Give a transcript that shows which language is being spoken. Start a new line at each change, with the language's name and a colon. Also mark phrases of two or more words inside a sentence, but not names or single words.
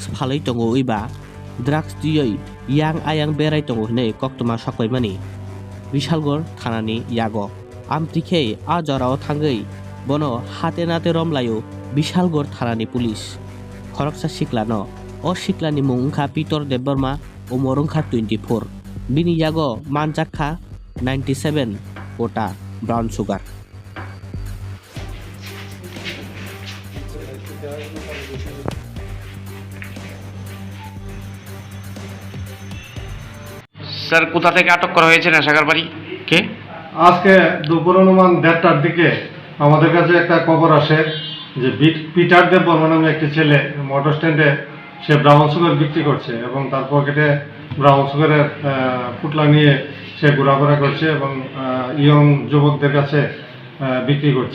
Kok Borok: phalai tongo uiba drugs tiyoi yang ayang berai tongo hinai koktuma soklaimani Bishalgor thanani yago amtikhe a jorao thangoi bono hate nate romlayo Bishalgor thanani police Khoroksa Sikila no o Siklani mung ungkha Pitor Deborma o morungkha 24 bini yago manjakha 97 kota
English: brown sugar
Bangla: স্যার কোথা থেকে আটক করা হয়েছে নেশাগার বাড়ি কে? আজকে দুপুর অনুমান 1:30টার দিকে আমাদের কাছে একটা খবর আসে যে পিটার দেববর্মা নামে একটি ছেলে মোটর স্ট্যান্ডে সে
English: brown sugar
Bangla: বিক্রি করছে এবং তার পকেটে ব্রাউন সুগারের পুটলা নিয়ে সে ঘোরাফেরা করছে এবং ইয়ং যুবকদের কাছে বিক্রি করছে।